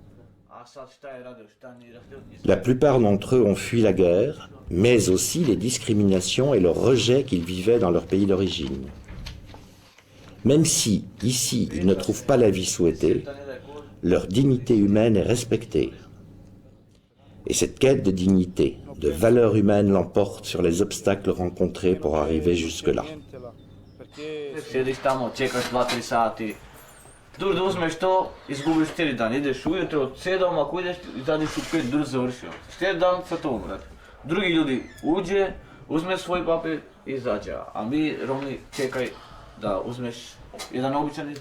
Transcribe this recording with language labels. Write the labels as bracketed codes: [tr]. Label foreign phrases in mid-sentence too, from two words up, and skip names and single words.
[fr] La plupart d'entre eux ont fui la guerre, mais aussi les discriminations et le rejet qu'ils vivaient dans leur pays d'origine. Même si, ici, ils ne trouvent pas la vie souhaitée, leur dignité humaine est respectée. Et cette quête de dignité, de valeur humaine l'emporte sur les obstacles rencontrés pour arriver jusque-là. [bs] Sjediš tamo, čekaš 2-3 sati. Dur da uzmeš to, izgubiš 4 dana. Ideš ujutro od 7, ako ideš, izađeš u 5, dur završio. 4 dana sa tom, brate. Drugi ljudi uđe, uzme svoj papir i izađe. A mi, Romi, čekaj da uzmeš jedan običan izbor.